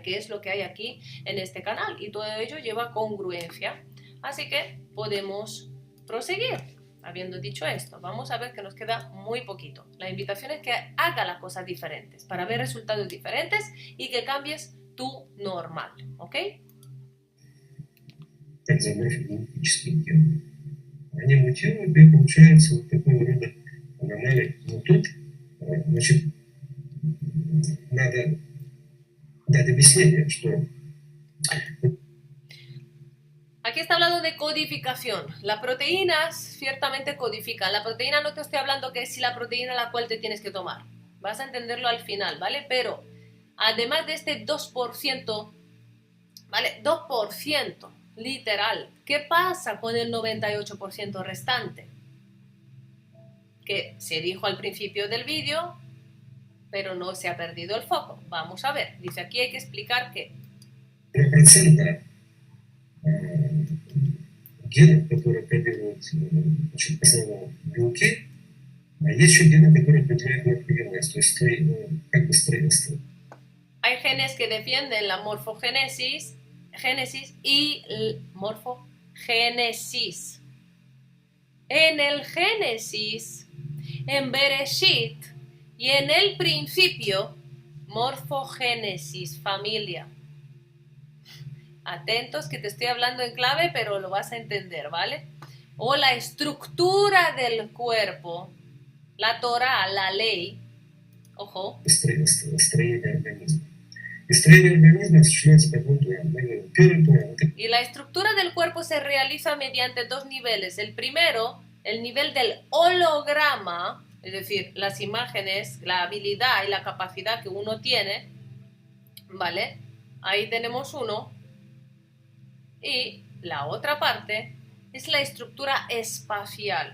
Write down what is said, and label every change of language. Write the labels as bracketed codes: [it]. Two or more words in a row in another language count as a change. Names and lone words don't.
[es] Que es lo que hay aquí en este canal y todo ello lleva congruencia. Así que podemos proseguir. Habiendo dicho esto, vamos a ver que nos queda muy poquito. La invitación es que haga las cosas diferentes para ver resultados diferentes y que cambies tu normal, ¿ok? [ru] Так забросить генетические гены. Они мутируют, и получается вот такого рода аномалия. Но тут, значит, надо дать объяснение, что... [es] Aquí está hablando de codificación. Las proteínas ciertamente codifican. La proteína no te estoy hablando que es si la proteína la cual te tienes que tomar. Vas a entenderlo al final, ¿vale? Pero además de este 2%, ¿vale? 2%, literal. ¿Qué pasa con el 98% restante? Que se dijo al principio del vídeo, pero no se ha perdido el foco. Vamos a ver. Dice aquí hay que explicar que... [ru] Процента генов, которые кодируют в основном белки, а есть еще гены, которые определяют морфогенез, то есть как бы строительство. [es] Hay genes que defienden la morfogénesis y morfogénesis. En el Génesis, en Bereshit y en el principio, morfogénesis, familia. Atentos que te estoy hablando en clave, pero lo vas a entender, ¿vale? O la estructura del cuerpo, la Torah, la ley, ojo. [ru] Строение организма. И строение организма осуществляется по двум планам. Первый план. [es] Y la estructura del cuerpo se realiza mediante dos niveles. El primero, el nivel del holograma, es decir, las imágenes, la habilidad y la capacidad que uno tiene, ¿vale? Ahí tenemos uno. Y la otra parte es la estructura espacial.